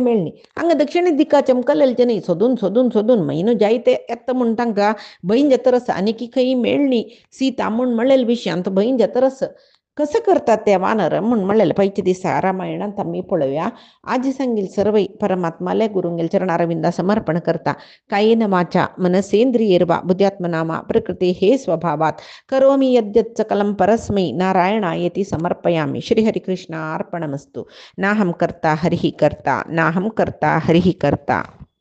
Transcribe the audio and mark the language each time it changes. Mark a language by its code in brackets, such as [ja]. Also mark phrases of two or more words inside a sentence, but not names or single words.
[kok] मेळ्ळी हांगा दक्षिण दिक्का चमकलेले न्हय सोदून म्हयनो जायते येता म्हूण तांकां भंय जातरस आनी खंय मेळ्ळी सीता म्हूण म्हणलेल्या विशयांत भंय जातरस कसं करतात ते वानर म्हूण म्हणलेले पयच्या दिसा रामायणांत आमी पळोवया आज सांगील सर्वै परमात्माले गुरुंगेल चरणारविंदा समर्पण करता [sa] कायेन वाचा मनसेंद्रियैर्वा बुद्ध्यात्मनामा प्रकृते हे स्वभावात करोमि यद्यत् सकलं परस्मै नारायणायेति समर्पयामि श्रीहरिकृष्णार्पणमस्तु नाहं कर्ता हरिः कर्ता [kok] नाहं कर्ता हरिः कर्ता